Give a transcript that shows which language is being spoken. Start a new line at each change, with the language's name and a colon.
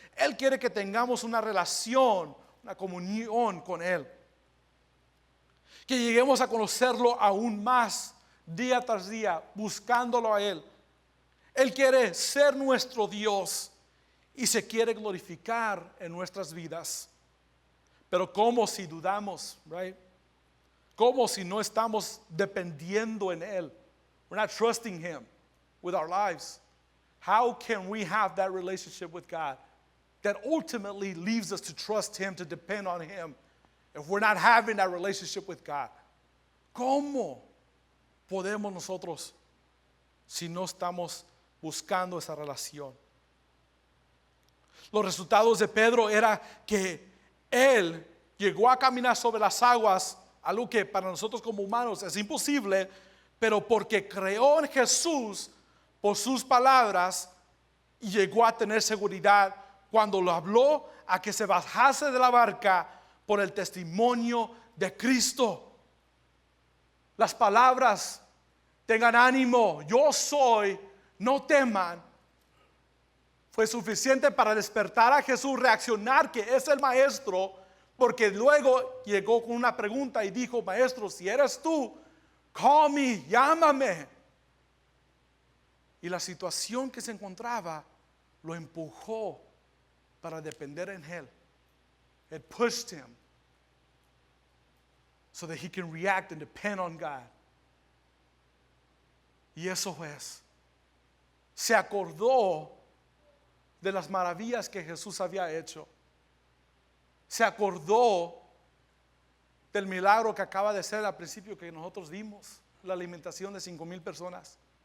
Spanish: Él quiere que tengamos una relación, una comunión con Él, que lleguemos a conocerlo aún más día tras día, buscándolo a Él. Él quiere ser nuestro Dios y se quiere glorificar en nuestras vidas. Pero ¿cómo si dudamos? Right? ¿Cómo si no estamos dependiendo en Él?
English: We're not trusting Him with our lives. How can we have that relationship with God that ultimately leaves us to trust Him, to depend on Him, if we're not having that relationship with God?
Spanish: ¿Cómo podemos nosotros si no estamos buscando esa relación? Los resultados de Pedro era que él llegó a caminar sobre las aguas, algo que para nosotros como humanos es imposible, pero porque creó en Jesús por sus palabras, y llegó a tener seguridad cuando lo habló a que se bajase de la barca por el testimonio de Cristo. Las palabras, tengan ánimo, yo soy, no teman, fue suficiente para despertar a Jesús, reaccionar que es el maestro, porque luego llegó con una pregunta y dijo, maestro, si eres tú, call me, llámame. Y la situación que se encontraba lo empujó para depender en Él.
English: It pushed him so that he can react and depend on God.
Spanish: Y eso es. Se acordó de las maravillas que Jesús había hecho. Se acordó del milagro que acaba de ser al principio que nosotros vimos, la alimentación de 5,000 personas.